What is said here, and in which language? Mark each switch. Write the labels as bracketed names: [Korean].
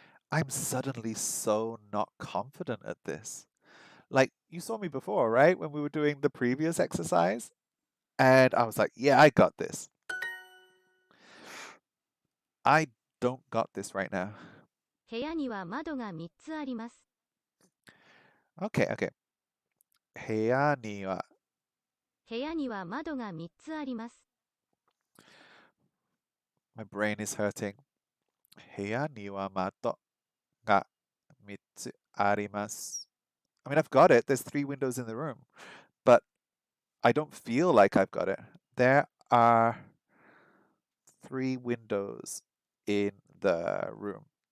[English] I'm suddenly so not confident at this. Like, you saw me before, right? When we were doing the previous exercise? And I was like, yeah, I got this. I don't got this right now. [Japanese] 部屋には窓が3つあります。 [English] Okay, okay. [Japanese] 部屋には部屋には窓が3つあります。 [English] My brain is hurting. [Japanese] 部屋には窓が3つあります。 [English] I mean, I've got it. There's 3 windows in the room. But I don't feel like I've got it. There are 3 windows in the room.